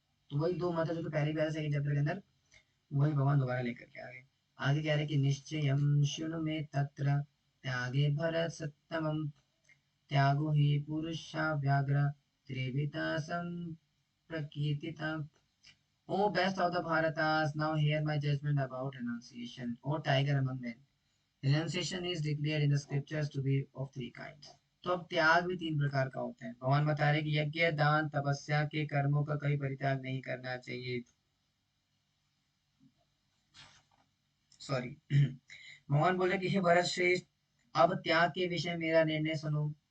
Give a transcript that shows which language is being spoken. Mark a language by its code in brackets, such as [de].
[hi] तो वही दो मत है जो कि पहले भी सेकंड चैप्टर के अंदर, वही भगवान दोबारा लेकर के आ गए। आगे कह रहे कि [sa] निश्चयम शृणु मे तत्र त्यागे भरत सत्तमम त्यागो हि पुरुषा व्याघ्र त्रिविता संप्रकीर्तिता। [en] O best of the Bharatas, now hear my judgment about renunciation. O tiger among men, renunciation is declared in the scriptures to be of three kinds. [hi] तो अब त्याग भी तीन प्रकार का होता है। भगवान बता रहे कि यज्ञ दान तपस्या के कर्मों का कभी परित्याग नहीं करना चाहिए। सॉरी भगवान बोले कि हे भरत श्रेष्ठ, अब त्याग के विषय मेरा निर्णय सुनो।